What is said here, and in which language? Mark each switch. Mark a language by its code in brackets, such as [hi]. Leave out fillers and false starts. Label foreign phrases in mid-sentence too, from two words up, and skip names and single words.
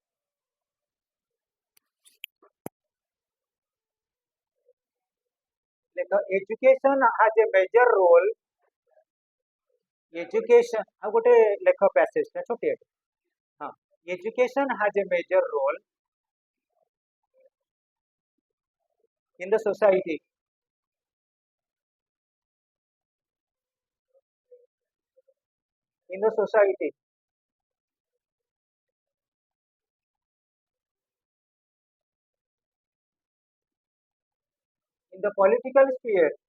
[en] ଲେଖ education has a major role. [or] ଏଜୁକେସନ, ଆଉ ଗୋଟେ ଲେଖ ପ୍ୟାସେଜ ଟା ଛୋଟିଆ। [en] ହଁ, education has a major role in the society, in the society, in the political sphere,